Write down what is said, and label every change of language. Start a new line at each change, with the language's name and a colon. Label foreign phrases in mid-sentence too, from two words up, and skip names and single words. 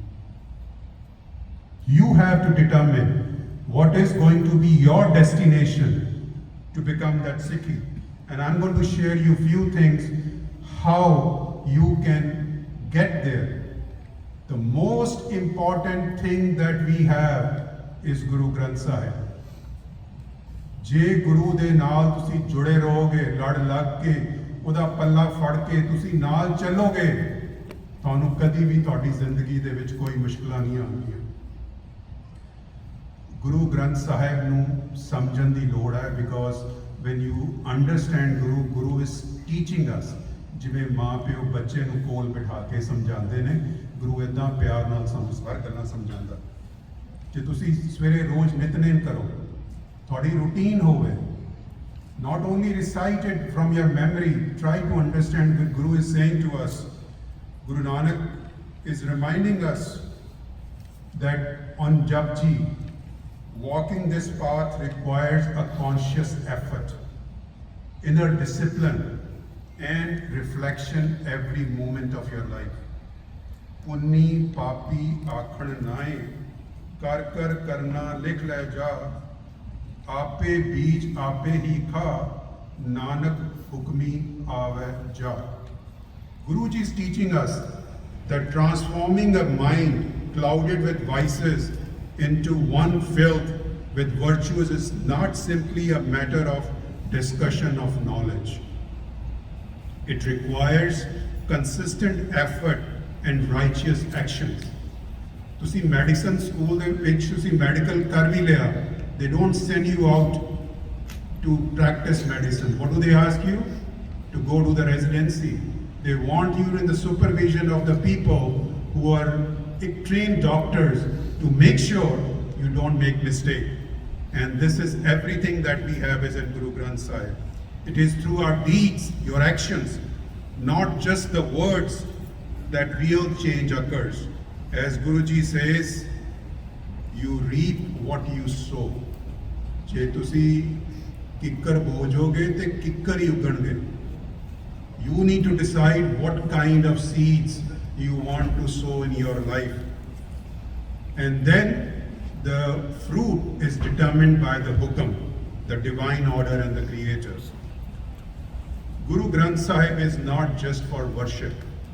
English: You have to determine what is going to be your destination to become that Sikhi. And I'm going to share you a few things how you can get there. The most important thing that we have is Guru Granth Sahib.
Punjabi: ਜੇ ਗੁਰੂ ਦੇ ਨਾਲ ਤੁਸੀਂ ਜੁੜੇ ਰਹੋਗੇ, ਲੜ ਲੱਗ ਕੇ ਉਹਦਾ ਪੱਲਾ ਫੜ ਕੇ ਤੁਸੀਂ ਨਾਲ ਚੱਲੋਗੇ, ਤੁਹਾਨੂੰ ਕਦੀ ਵੀ ਤੁਹਾਡੀ ਜ਼ਿੰਦਗੀ ਦੇ ਵਿੱਚ ਕੋਈ ਮੁਸ਼ਕਲਾਂ ਨਹੀਂ ਆਉਣਗੀਆਂ। ਗੁਰੂ ਗ੍ਰੰਥ ਸਾਹਿਬ ਨੂੰ ਸਮਝਣ ਦੀ ਲੋੜ ਹੈ, ਬਿਕੋਜ਼
English: when you understand Guru is teaching us,
Punjabi: ਜਿਵੇਂ ਮਾਂ ਪਿਓ ਬੱਚੇ ਨੂੰ ਕੋਲ ਬਿਠਾ ਕੇ ਸਮਝਾਉਂਦੇ ਨੇ, ਗੁਰੂ ਇਦਾਂ ਪਿਆਰ ਨਾਲ ਸਾਨੂੰ ਸਾਰ ਗੱਲਾਂ ਸਮਝਾਉਂਦਾ। ਜੇ ਤੁਸੀਂ ਸਵੇਰੇ ਰੋਜ਼ ਨਿਤਨੇਮ ਕਰੋ, ਤੁਹਾਡੀ routine ਹੋਵੇ,
English: not only recite it from your memory, try to understand what Guru is saying to us. Guru Nanak is reminding us that on Japji, walking this path requires a conscious effort, inner discipline, and reflection every moment of your life.
Punjabi: ਪੁੰਨੀ ਪਾਪੀ ਆਖਣ ਨਾਏ, ਕਰ ਕਰ ਕਰਨਾ ਲਿਖ ਲੈ ਜਾ, ਆਪੇ ਬੀਜ ਆਪੇ ਹੀ ਖਾ, ਨਾਨਕ ਹੁਕਮੀ ਆਵੇ ਜਾ.
English: Guruji is teaching us that transforming a mind clouded with vices into one filled with virtues is not simply a matter of discussion of knowledge. It requires consistent effort and righteous actions.
Punjabi: ਤੁਸੀਂ ਮੈਡੀਸਨ ਸਕੂਲ ਦੇ ਵਿੱਚ ਤੁਸੀਂ ਮੈਡੀਕਲ ਕਰ ਵੀ ਲਿਆ,
English: they don't send you out to practice medicine. What do they ask you? To go to the residency. They want you in the supervision of the people who are trained doctors to make sure you don't make mistake. And this is everything that we have as in Guru Granth Sahib. It is through our deeds, your actions, not just the words, that real change occurs. As Guruji says, you reap what you sow.
Punjabi: ਜੇ ਤੁਸੀਂ ਕਿੱਕਰ ਬੋਜੋਗੇ ਤੇ ਕਿੱਕਰ ਹੀ ਉਗਣਗੇ.
English: You need to decide what kind of seeds you want to sow in your life. And then the fruit is determined by the hukam, the divine order and the creators. Guru Granth Sahib is not just for worship.